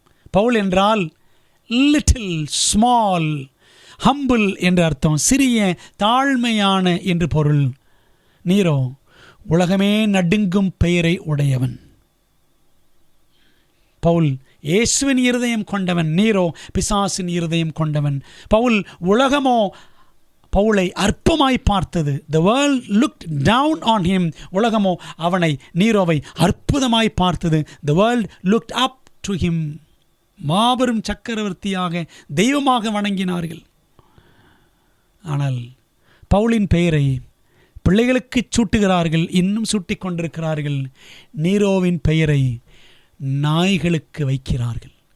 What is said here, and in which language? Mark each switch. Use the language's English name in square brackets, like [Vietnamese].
[Tamil] பவுல் என்றால் [English] little, small, humble [Tamil] என்று அர்த்தம், சிறிய, தாழ்மையான என்று பொருள். நீரோ உலகமே நடுங்கும் பெயரை உடையவன். பவுல் இயேசுவின் இருதயம் கொண்டவன். நீரோ பிசாசின் இருதயம் கொண்டவன். பவுல் உலகமோ பவுலை அற்பமாய் பார்த்தது. [English] The world looked down on him. [Tamil] உலகமோ அவனை, நீரோவை அற்புதமாய் பார்த்தது. [English] The world looked up to him. [Tamil] மாபெரும் சக்கரவர்த்தியாக, தெய்வமாக வணங்கினார்கள். ஆனால் பவுலின் பெயரை பிள்ளைகளுக்கு சூட்டுகிறார்கள், இன்னும் சூட்டிக் கொண்டிருக்கிறார்கள். நீரோவின் பெயரை நாய்களுக்கு வைக்கிறார்கள்.